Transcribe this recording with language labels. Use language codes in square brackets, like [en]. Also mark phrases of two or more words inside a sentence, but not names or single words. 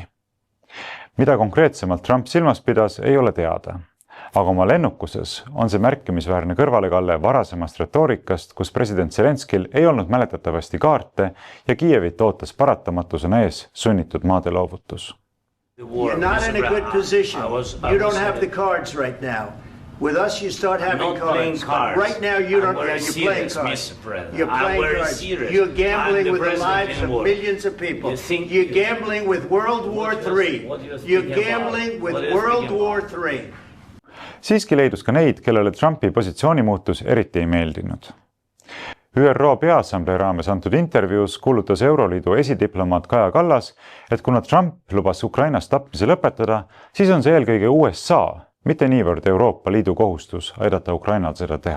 [et] Mida konkreetsemalt Trump silmas pidas, ei ole teada. Aga oma lennukuses on see märkimisväärne kõrvalekalle varasemast retoorikast, kus president Zelenskil ei olnud mäletatavasti kaarte ja Kiievit ootas paratamatusena ees sunnitud maade loovutus. [en] You're not in a good position. You don't have the cards right now. With us, you start having cards. Right now, you don't. You're playing cards. You're playing cards. You're gambling with the lives of millions of people. You're gambling with World War III. You're gambling with World War III. [et] Siiski leidus ka neid, kellele Trumpi positsiooni muutus eriti ei meeldinud. ÜRO Peaassamblee raames antud intervjuus kuulutas Euroliidu esidiplomaat Kaja Kallas, et kuna Trump lubas Ukrainas tapmise lõpetada, siis on see eelkõige USA, mitte niivõrd Euroopa Liidu kohustus aidata Ukrainal seda teha.